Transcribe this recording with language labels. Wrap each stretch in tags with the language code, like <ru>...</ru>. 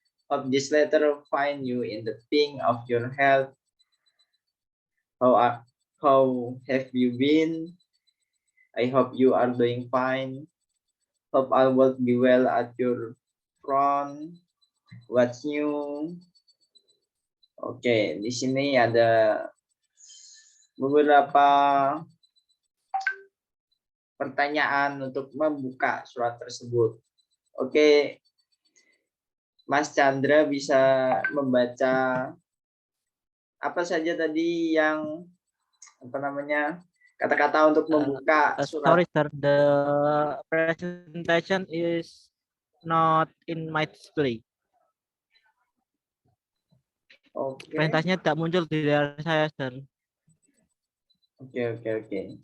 <en>Hope this letter find you in the pink of your health. How have you been? I hope you are doing fine. Hope all will be well at your front. What's new?</en> <id>Oke, di sini ada beberapa pertanyaan untuk membuka surat tersebut. Oke, Mas Chandra bisa membaca apa saja tadi yang apa namanya kata-kata untuk membuka surat.</id> <en>Sorry, sir. The presentation is not in my display.</en> <id>Oke, Presentasinya tidak muncul di layar saya, sir. oke.</id>